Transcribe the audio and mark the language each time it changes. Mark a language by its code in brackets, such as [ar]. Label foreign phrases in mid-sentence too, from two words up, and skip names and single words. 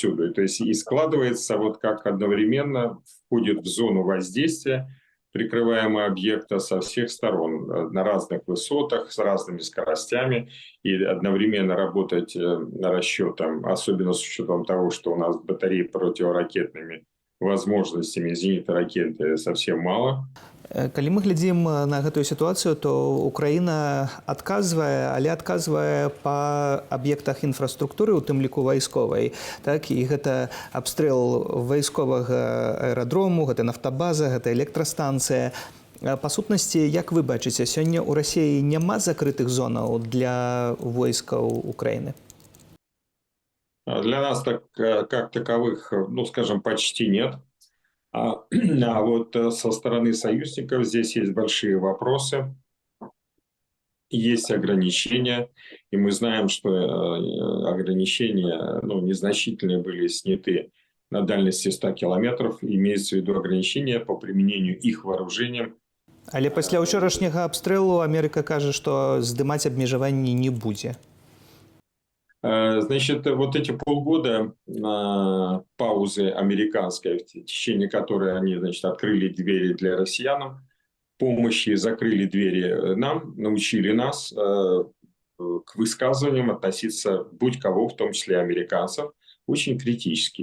[ru] То есть и складывается вот как одновременно входит в зону воздействия прикрываемого объекта со всех сторон, на разных высотах, с разными скоростями, и одновременно работать расчетом, особенно с учетом того, что у нас батареи противоракетными возможностями зенитной ракеты совсем мало. [be] Калі мы глядзім на гэтую сітуацыю, то Украіна адказвае, але адказвае па аб'ектах інфраструктуры, у тым ліку вайсковай. Так, і гэта абстрэл вайсковага аэрадрому, гэта нафтабаза, гэта электрастанцыя. Па сутнасці, як вы бачыце, сёння ў Расіі няма закрытых зонаў для войскаў Украіны? [ru] Для нас так, как таковых, ну, скажем, почти нет. А вот со стороны союзников здесь есть большие вопросы, есть ограничения, и мы знаем, что ограничения незначительные были сняты на дальности 100 километров, имеется в виду ограничения по применению их вооружением. [be] Але пасля ўчорашняга абстрэлу Амерыка кажа, што здымаць абмежаванні не будзе. [ru] Значит, вот эти полгода паузы американской, в течение которой они, значит, открыли двери для россиянам, помощи, закрыли двери нам, научили нас к высказываниям относиться будь кого, в том числе американцев, очень критически.